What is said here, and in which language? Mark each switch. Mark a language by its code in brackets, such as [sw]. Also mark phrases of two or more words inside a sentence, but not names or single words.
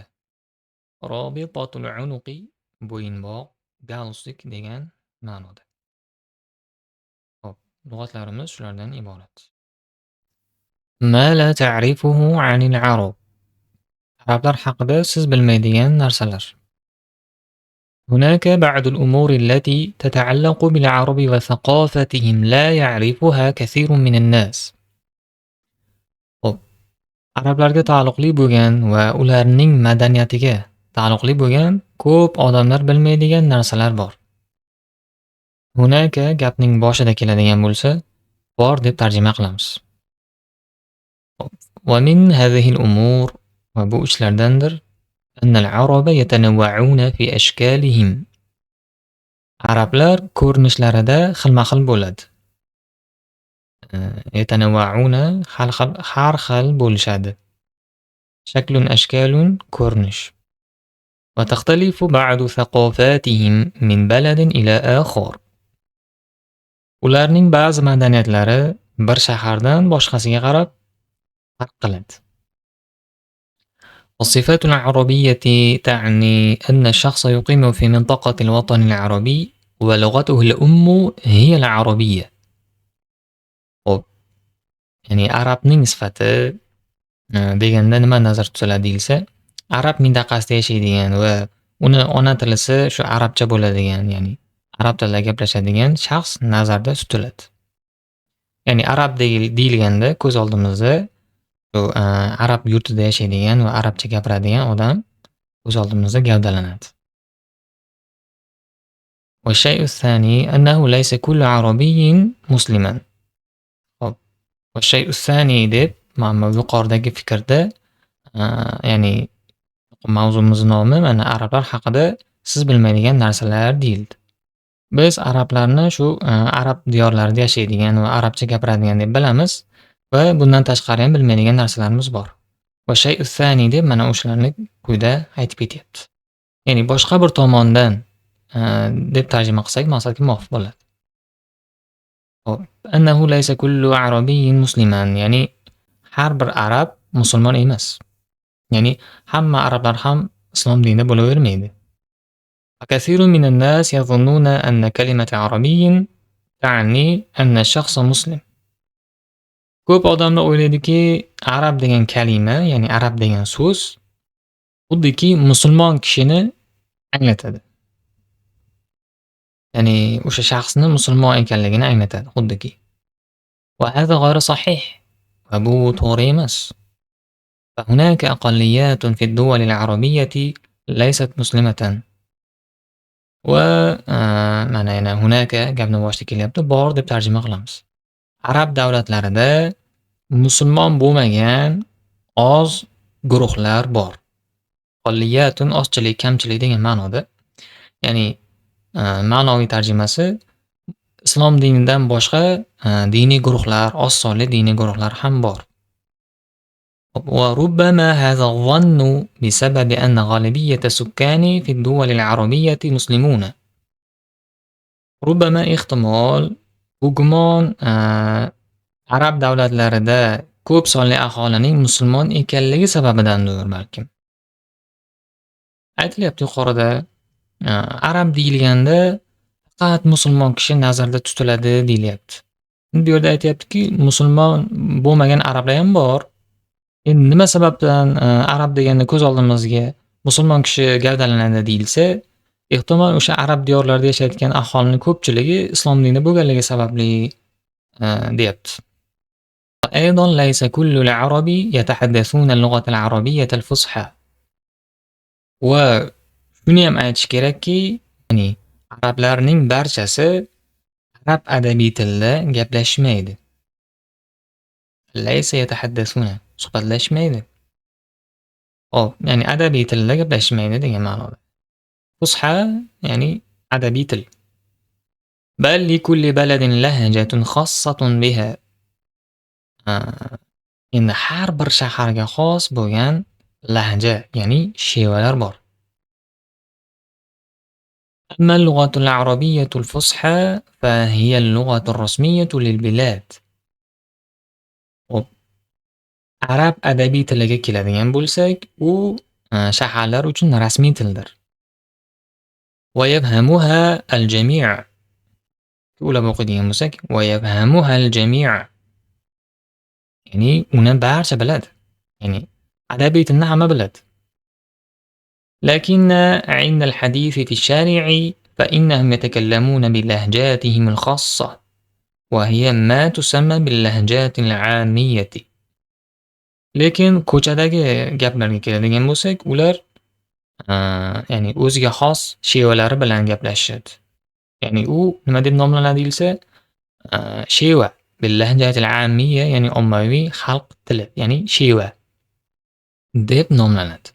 [ar] رابطة العنق, [uz] bo'yinbog', galstuk degan ma'noda. Hop, lug'atlarimiz shulardan iborat. [ar] ما لا تعرفه عن العرب. [uz] Arablar haqida siz bilmaydigan narsalar. [ar] هناك بعض الأمور التي تتعلق بالعرب وثقافتهم لا يعرفها كثير من الناس. [uz] Xo'p, arablarga taalluqli bo'lgan va ularning madaniyatiga taalluqli bo'lgan ko'p odamlar bilmaydigan narsalar bor. Hunaka gapning boshida keladigan bo'lsa, bor deb tarjima qilamiz. [ar] Xo'p, ومن هذه الأمور, [uz] va bu ishlardandir [ar] أن العرب يتنوعون في أشكالهم. [uz] Arablar ko'rinishlarida xilma-xil bo'ladi. Yatanawwa'una har xil bo'lishadi. [ar] شكل أشكال ko'rinish. وتختلف بعض ثقافتهم من بلد إلى آخر. [uz] Ularning ba'zi madaniyatlari bir shahardan boshqasiga qarab farq qiladi. [ar] الصفات العربية تعني أن الشخص يقيم في منطقة الوطن العربي ولغته الأم هي العربية. [uz] Xo'p, ya'ni arabning sifati deganda nima nazarda tutiladi deyilsa, arab mintaqasida yashaydigan va uni ona tilisi shu arabcha bo'ladigan, ya'ni arab tilida gaplashadigan shaxs nazarda tutiladi. Ya'ni arab deyilganda ko'z oldimizda shu arab yurtida yashaydigan va arabcha gapiradigan odam ko'z oldimizda gavdalanadi. [ar] والشيء الثاني أنه ليس كل عربي مسلما. والشيء الثاني [uz] deb yuqoridagi fikrda ya'ni mavzumizning nomi mana arablar haqida siz bilmaydigan narsalar deyildi. Biz arablarni shu arab diyorlarida yashaydigan va arabcha gapiradigan deb bilamiz va bundan tashqari ham bilmaydigan narsalarimiz bor. [ar] والشيء الثاني [uz] deb mana o'shalarni quyida aytib ketyapti. Ya'ni boshqa bir tomondan deb tarjima qilsak maqsadga muvofiq bo'ladi. Hop, [ar] أنه ليس كل عربي مسلما, [uz] ya'ni har bir arab musulmon emas. Ya'ni hamma arablar ham islom dinida bo'lavermaydi. كثير من الناس يظنون أن كلمة عربي تعني أن الشخص مسلم. Ko'p odamlar o'ylaydiki, arab degan kalima, ya'ni arab degan so'z xuddiki musulmon kishini anglatadi. Ya'ni o'sha shaxsni musulmon ekanligini anglatadi xuddiki. [ar] وهذا غير صحيح. [uz] Va bu to'g'ri emas. [ar] فهناك أقليات في الدول العربية ليست مسلمة. [uz] Va mana yana hunaka gapni boshida kelyapti, bor deb tarjima qilamiz. Arab davlatlarida musulmon bo'lmagan oz guruhlar bor. Qalliyatun ozchilik, kamchilik degan ma'noda. Ya'ni ma'naviy tarjimasi islom dinidan boshqa diniy guruhlar, oz sonli diniy guruhlar ham bor. [ar] وربما هذا الظن بسبب أن غالبية السكان في الدول العربية مسلمون. [uz] ربما ehtimol bu gumon arab davlatlarida ko'p sonli aholining musulmon ekanligi sababidandir balkim. Aytilyapti yuqorida arab deyilganda faqat musulmon kishi nazarda tutiladi deyilyapti. Bu yerda aytayaptiki, musulmon bo'lmagan arablar ham bor. Endi nima sababdan arab deganda ko'z oldimizga musulmon kishi gavdalanadi deyilsa, ehtimol o'sha arab diyorlarida yashayotgan aholining ko'pchiligi islom dinida bo'lganligi sababli deyapti. [ar] أيضًا ليس كل العرب يتحدثون اللغة العربية الفصحى. [uz] Va shuniyam aytish kerakki, ya'ni arablarning barchasi arab adabiy tilida gaplashmaydi. [ar] ليس يتحدثون suhbatlashmaydi. [uz] Hop, ya'ni adabiy tilda gaplashmaydi degan ma'noda. Fusha ya'ni adabiy til. [ar] بل لكل بلد لهجة خاصة بها. [uz] Endi har bir shaharga xos bo'lgan lahja, ya'ni shevalar bor. [ar] أما اللغة العربية الفصحى فهي اللغة الرسمية للبلاد. [uz] Hop, arab adabiy tiliga keladigan bo'lsak, u shaharlar uchun rasmiy tildir. [ar] ويفهمها الجميع. [uz] O'ylab o'qiydigan bo'lsak, [ar] ويفهمها الجميع. [uz] Ya'ni uni barcha biladi. Ya'ni adabiy tilni hamma biladi. [ar] لكن عند الحديث في الشارع فإنهم يتكلمون بلهجاتهم الخاصة وهي ما تسمى باللهجات العامية. [uz] Lekin ko'chadagi gaplarga keladigan bo'lsak, ular ya'ni o'ziga xos shevalari bilan gaplashishadi. Ya'ni u nima deb nomlanadi deyilsa, sheva [ar] باللهجة العامية, [uz] ya'ni ommaviy xalq tili, ya'ni sheva deb nomlanadi.